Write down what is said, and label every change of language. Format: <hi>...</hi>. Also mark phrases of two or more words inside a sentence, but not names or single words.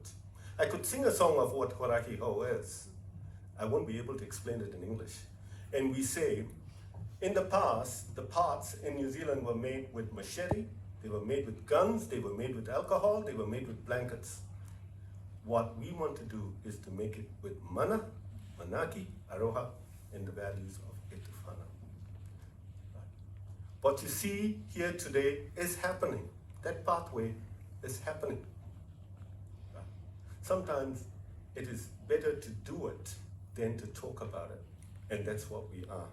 <en>I could sing a song of what Horahi Ho is. I won't be able to explain it in English. And we say, in the past, the parts in New Zealand were made with machete, they were made with guns, they were made with alcohol, they were made with blankets. What we want to do is to make it with</en> <mi>mana, manaki, aroha,</mi> <en>and the values of Etufana. What you see here today is happening. That pathway is happening. Sometimes it is better to do it than to talk about it, and that's what we are.</en>